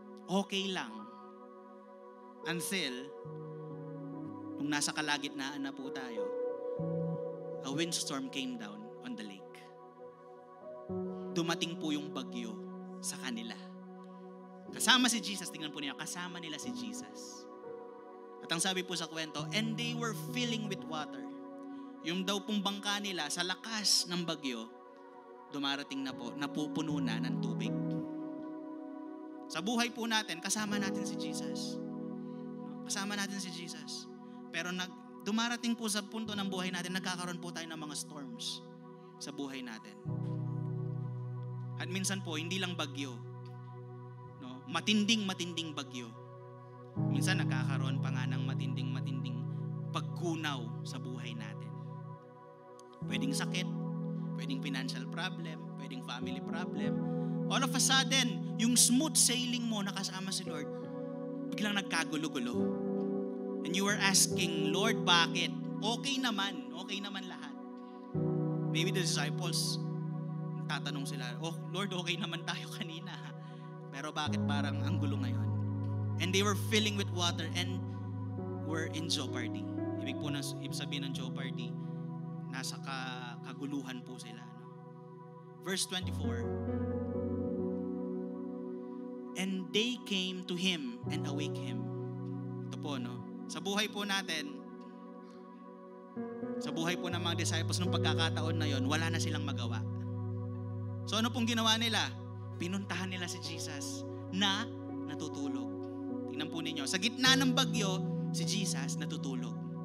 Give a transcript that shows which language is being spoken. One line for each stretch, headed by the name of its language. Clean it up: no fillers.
Filipino: Okay lang. Until nung nasa kalagitnaan na po tayo,
English: a windstorm came down on the lake.
Filipino: dumating po yung bagyo sa kanila. Kasama si Jesus, tingnan po niya, kasama nila si Jesus. At ang sabi po sa kwento,
English: and they were filling with water.
Filipino: Yung daw pong bangka nila sa lakas ng bagyo, dumarating na po, napupuno na ng tubig. Sa buhay po natin, kasama natin si Jesus. Kasama natin si Jesus. Pero dumarating po sa punto ng buhay natin, nagkakaroon po tayo ng mga storms sa buhay natin. At minsan po, hindi lang bagyo. No? Matinding bagyo. Minsan nagkakaroon pa nga ng matinding pagkunaw sa buhay natin. Pwedeng sakit, pwedeng financial problem, pwedeng family problem.
English: All of a sudden,
Filipino: yung smooth sailing mo nakasama si Lord, biglang nagkagulo-gulo.
English: And you were asking, Lord,
Filipino: bakit? Okay naman lahat.
English: Maybe the disciples,
Filipino: tatanong sila, oh Lord, okay naman tayo kanina. Pero bakit parang ang gulo ngayon?
English: And they were filling with water and were in jeopardy.
Filipino: Ibig sabihin ng jeopardy, nasa kaguluhan po sila. No?
English: Verse 24, and they came to him and awake him.
Filipino: Ito po, no? Sa buhay po natin, sa buhay po ng mga disciples, nung pagkakataon na yon, wala na silang magawa. So ano pong ginawa nila? Pinuntahan nila si Jesus na natutulog. Tingnan po ninyo, sa gitna ng bagyo, si Jesus natutulog.